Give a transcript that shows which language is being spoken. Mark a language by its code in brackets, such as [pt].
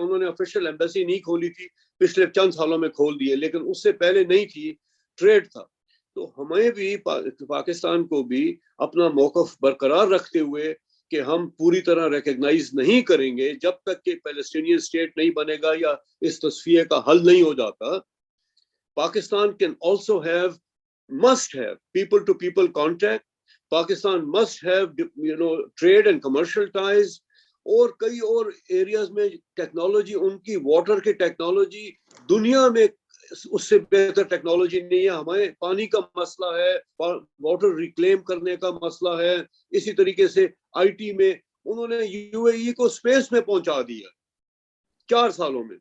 [ur] انہوں نے official embassy نہیں کھولی تھی، پچھلے چند سالوں میں کھول دیے، لیکن اس سے پہلے نہیں تھی، ٹریڈ تھا. تو ہمیں بھی پاکستان کو بھی اپنا موقف برقرار رکھتے ہوئے کہ ہم پوری طرح ریکگنائز نہیں کریں گے جب تک کہ پیلسٹینین اسٹیٹ نہیں بنے گا یا اس تصفیے کا حل نہیں ہو جاتا. [en] Pakistan can also must have people to people contact. Pakistan must have trade and commercial ties. [ur] اور کئی اور ایریاز میں ٹیکنالوجی، ان کی واٹر کی ٹیکنالوجی دنیا میں اس سے بہتر ٹیکنالوجی نہیں ہے. ہمارے پانی کا مسئلہ ہے, واٹر ریکلیم کرنے کا مسئلہ ہے. اسی طریقے سے آئی ٹی میں انہوں نے یو اے ای کو سپیس میں پہنچا دیا 4 سالوں میں.